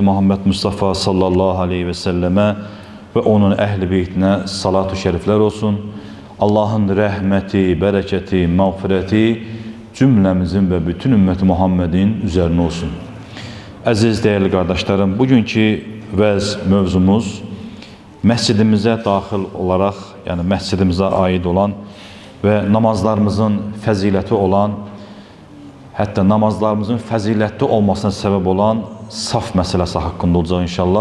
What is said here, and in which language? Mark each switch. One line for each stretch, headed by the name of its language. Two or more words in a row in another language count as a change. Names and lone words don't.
Turkish: Muhammed Mustafa
Arabic: صلى الله عليه وسلم
Turkish: ve onun ehli beytine salatu şerifler olsun. Allah'ın rəhməti, bereketi, mağfireti cümlemizin ve bütün ümmeti Muhammed'in üzerine olsun. Əziz değerli kardeşlerim,
Azerbaijani: bugünkü mövzumuz məscidimizə daxil olaraq, yəni məscidimizə aid olan və namazlarımızın fəziləti olan, hətta namazlarımızın fəzilətli olmasına səbəb olan saf məsələsi haqqında olacaq inşallah.